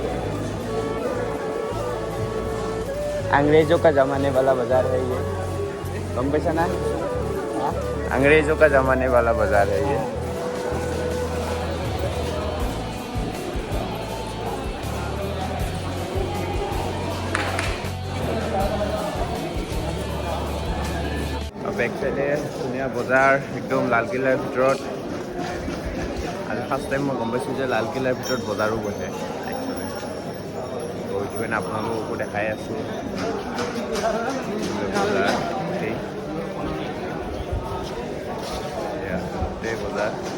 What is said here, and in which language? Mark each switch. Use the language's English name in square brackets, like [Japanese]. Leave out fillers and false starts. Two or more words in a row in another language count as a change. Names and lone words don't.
[Hindi] अंग्रेजों का जमाने वाला बाजार है ये कम पैसा ना अंग्रेजों का जमाने वाला बाजार है ये [English] back side [Assamese] ধুনীয়া বজাৰ একদম লালকিল্লাৰ ভিতৰত আজি [English] first time [Assamese] মই গম পাইছোঁ যে লালকিল্লাৰ ভিতৰত বজাৰো বহে একচুৱেলি তো সেইটো কাৰণে আপোনালোককো দেখাই আছোঁ বজাৰ গোটেই বজাৰ